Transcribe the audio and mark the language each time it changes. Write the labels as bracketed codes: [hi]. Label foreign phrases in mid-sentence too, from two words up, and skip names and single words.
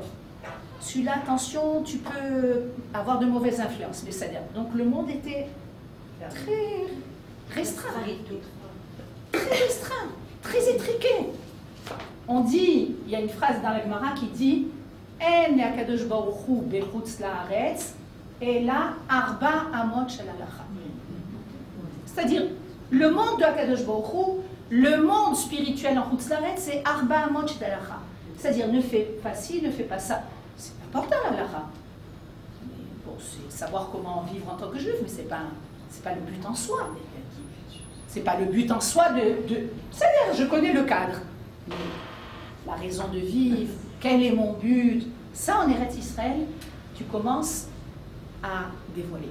[fr] Celui-là, attention, tu peux avoir de mauvaises influences. Mais c'est-à-dire, donc le monde était très restreint. Très restreint, très étriqué. On dit, il y a une phrase dans la Gemara qui dit [he] אין להקדוש ברוך הוא בחוץ לארץ אלא ארבע אמות של הלכה. [fr] C'est-à-dire, le monde de Akadosh Baruch Hu, le monde spirituel en [he] חוץ לארץ, [fr] c'est [he] ארבע אמות של הלכה. [fr] C'est-à-dire, ne fais pas ci, ne fais pas ça. C'est important la halacha. Bon, c'est savoir comment vivre en tant que juif, mais c'est pas le but en soi. C'est pas le but en soi de... C'est-à-dire, je connais le cadre. Mais la raison de vivre, quel est mon but, ça en Eretz Israël, tu commences à dévoiler.